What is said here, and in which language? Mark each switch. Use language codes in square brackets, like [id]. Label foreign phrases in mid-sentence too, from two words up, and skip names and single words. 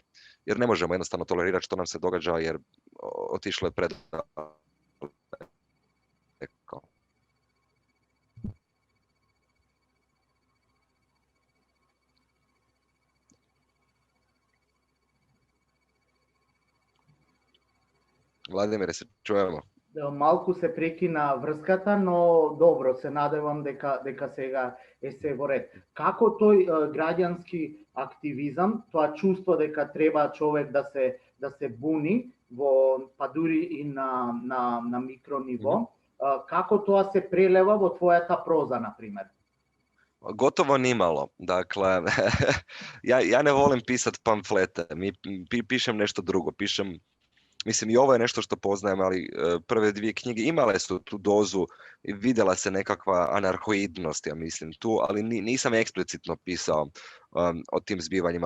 [hr] Jer ne možemo jednostavno tolerirati što nam se događa jer otišlo je predaleko. Vladimire, se čujemo? [mk] Малку се прекина врската, но добро, се надевам дека сега е се во ред. Како тој граѓански активизам, тоа чувство дека треба човек да се буни па дури и на микро ниво, како тоа се прелева во твојата проза, на пример? [hr] Gotovo nimalo. Dakle, ja ne volim pisati pamflete, pišem nešto drugo, mislim i ovo je nešto što poznajem, ali prve dvije knjige imale su tu dozu i vidjela se nekakva anarhoidnost, ja mislim tu, ali nisam eksplicitno pisao o tim zbivanjima.